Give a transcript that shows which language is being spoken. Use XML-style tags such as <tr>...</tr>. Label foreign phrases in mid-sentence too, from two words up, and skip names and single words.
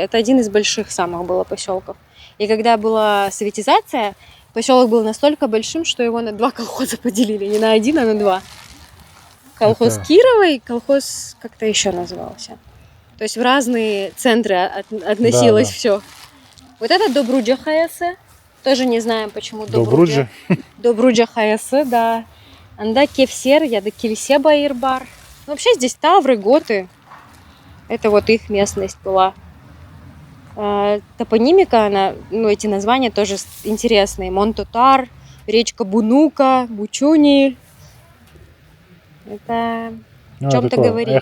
<ru>Это один из больших самых было поселков. И когда была советизация, поселок был настолько большим, что его на 2 колхоза поделили. Не на 1, а на 2. Колхоз Кирова и колхоз как-то еще назывался. То есть в разные центры относилось все. Вот это Добруджа Хаясы. Тоже не знаем, почему Добруджа. Добруджа Хаясы, да. Анда Кевсер, яда Кельсе Баирбар. Вообще здесь тавры, готы. Это вот их местность была. Топонимика, она, эти названия тоже интересные. Монтотар, речка Бунука, Бучуни. Это о чем-то говорит.</ru>